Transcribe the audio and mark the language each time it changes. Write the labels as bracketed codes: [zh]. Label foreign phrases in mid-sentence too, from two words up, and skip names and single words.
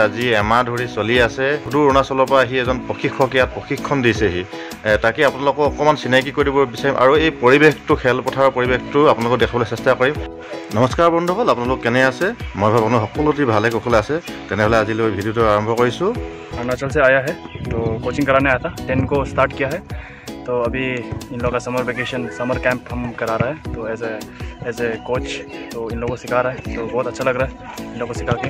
[as] আজি এমাহ ধৰি চলি আছে। সুদূৰ অৰুণাচলৰ পৰা আহি এজন প্ৰশিক্ষক ইয়াত প্ৰশিক্ষণ দিছেহি। তাকে আপোনালোকক অকণমান চিনাকি কৰি দিব বিচাৰিম আৰু এই পৰিৱেশটো খেলপথাৰৰ পৰিৱেশটো আপোনালোকক দেখাবলৈ চেষ্টা কৰিম। নমস্কাৰ বন্ধুসকল, আপোনালোক কেনে আছে? মই ভাবোঁ আপোনালোক সকলোটি ভালে কুশলে আছে। তেনেহ'লে আজিলৈ ভিডিঅ'টো আৰম্ভ কৰিছোঁ। [hi] अरुणाचल से आया है तो कोचिंग कराने आया था। 10 को स्टार्ट किया है तो अभी इन लोगों का [en] summer camp [hi] हम करा रहा है। तो [en] as a coach [hi] तो इन लोगों को सिखा रहा है तो बहुत अच्छा लग रहा है इन लोगों को सिखा के।